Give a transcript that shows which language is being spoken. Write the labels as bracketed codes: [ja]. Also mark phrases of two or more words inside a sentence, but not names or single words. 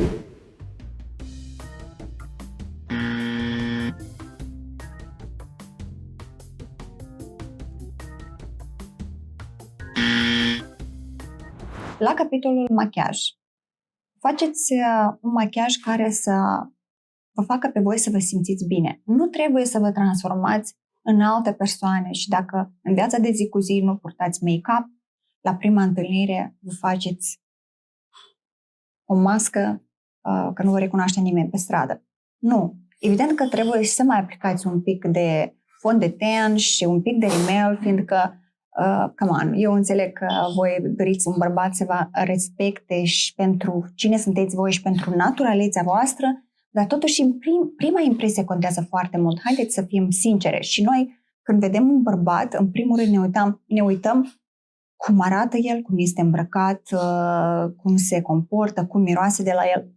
[ro] La capitolul machiaj. Faceți un machiaj care să vă facă pe voi să vă simțiți bine. Nu trebuie să vă transformați în alte persoane și dacă în viața de zi cu zi nu purtați make-up, la prima întâlnire vă faceți o mască că nu vă recunoaște nimeni pe stradă. Nu. Evident că trebuie să mai aplicați un pic de fond de ten și un pic de rimel, fiindcă [en] come on, [ro] eu înțeleg că voi doriți un bărbat să vă respecte și pentru cine sunteți voi și pentru naturalețea voastră, dar totuși prima impresie contează foarte mult. Haideți să fim sincere. Și noi, când vedem un bărbat, în primul rând ne uităm cum arată el, cum este îmbrăcat, cum se comportă, cum miroase de la el.